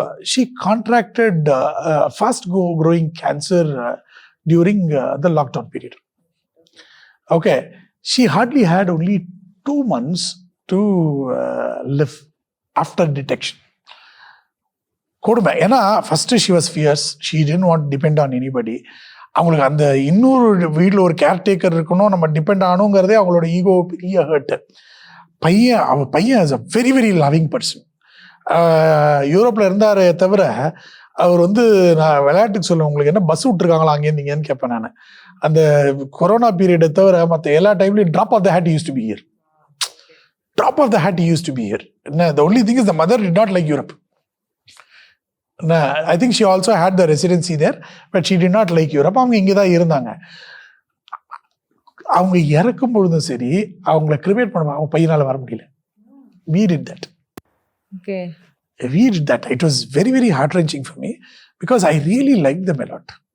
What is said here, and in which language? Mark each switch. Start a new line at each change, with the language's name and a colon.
English: She contracted fast growing cancer during the lockdown period. Okay, she hardly had only 2 months to live after detection.
Tamil: கொடுமை. ஏன்னா first
English: she was fierce. She didn't want to depend on anybody.
Tamil: அவங்களுக்கு அந்த இன்னொரு வீட்டில் ஒரு caretaker இருக்கணும், நம்ம depend ஆகணுங்கிறதே அவங்களோட ஈகோ பெரிய ஹர்ட்டு. பையன் is a very very loving person. யூரோப்பில் இருந்தார் தவிர அவர் வந்து நான் விளையாட்டுக்கு சொல்லுவேன், உங்களுக்கு என்ன பஸ் விட்டுருக்காங்களா அங்கேருந்தீங்கன்னு கேட்பேன் நான். அந்த கொரோனா பீரியடை தவிர மற்ற எல்லா டைம்லையும் drop of the had use to be here. Drop of the had use to be here. என்ன the only thing is the mother did not like Europe.
English: I think she also had the residency there, but she did not like Europe.
Tamil: அவங்க இங்கே தான் இருந்தாங்க. அவங்க இறக்கும் பொழுதும் சரி, அவங்கள கிரிமேட் பண்ணுவாங்க, அவங்க பையனால் வர முடியல.
English: We did that. Okay. We did that. It was very very heart wrenching for me because I really liked them a lot.